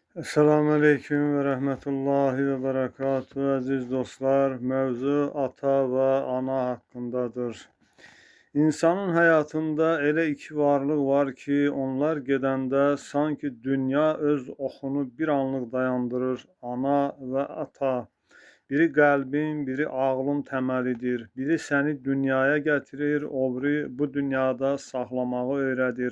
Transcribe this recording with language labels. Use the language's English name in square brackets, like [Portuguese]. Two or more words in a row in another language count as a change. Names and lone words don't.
[Arabic] السلام عليكم ورحمة الله وبركاته. [Turkish] Aziz dostlar, mevzu ata ve ana hakkındadır. [Azerbaijani] İnsanın hayatında elə iki varlıq var ki, onlar gedəndə sanki dünya öz oxunu bir anlıq dayandırır. [Turkish] Ana ve ata. [Azerbaijani] Biri qəlbin, biri ağlın təməlidir. Biri səni dünyaya gətirir, o biri bu dünyada saxlamağı öyrədir.